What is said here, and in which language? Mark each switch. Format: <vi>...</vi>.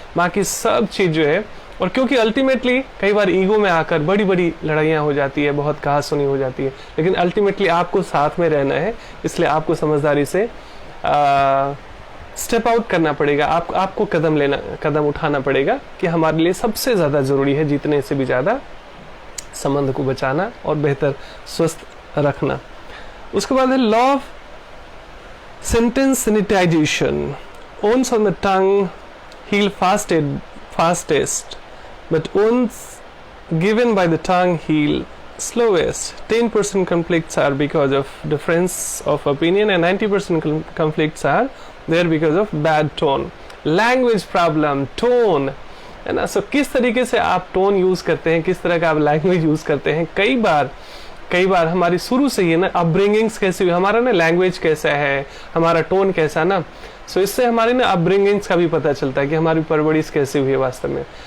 <hi>बाकी सब चीज जो है, और क्योंकि अल्टीमेटली कई बार ईगो में आकर बड़ी बड़ी लड़ाइयाँ हो जाती है, बहुत कहासुनी हो जाती है, लेकिन अल्टीमेटली आपको साथ में रहना है, इसलिए आपको समझदारी से स्टेप आउट करना पड़ेगा। आपको कदम उठाना पड़ेगा कि हमारे लिए सबसे ज्यादा जरूरी है, जीतने से भी ज्यादा संबंध को बचाना और बेहतर स्वस्थ रखना। उसके बाद है law of sentence sanitisation.</hi> <en>Wounds on the tongue heal fastest, but wounds given by the tongue heal slowest. 10% conflicts are because of difference of opinion, and 90% conflicts are there because of bad tone. Language problem, tone, है ना।</en> <hi>सो किस तरीके से आप tone use करते हैं, किस तरह का आप लैंग्वेज यूज करते हैं। कई बार हमारी शुरू से ही ना अपब्रिंगिंग्स कैसी हुई, हमारा ना लैंग्वेज कैसा है, हमारा टोन कैसा ना, सो इससे हमारी ना अपब्रिंगिंग्स का भी पता चलता है कि हमारी परवरिश कैसी हुई है वास्तव में।</hi>